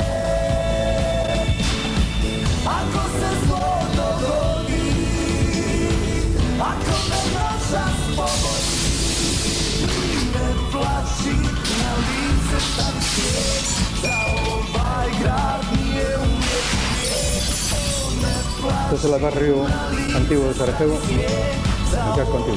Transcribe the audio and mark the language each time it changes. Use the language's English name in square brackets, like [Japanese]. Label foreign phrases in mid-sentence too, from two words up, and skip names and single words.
[Bosnian] Ako se zlo dogodi, ako me noćas pogodi, ne plači na lice tak svijet, da ovaj grad nije uvijek svijet. Ne [Spanish] Este es el [Bosnian] plači [Spanish] barrio antiguo de Sarajevo, el casco antiguo.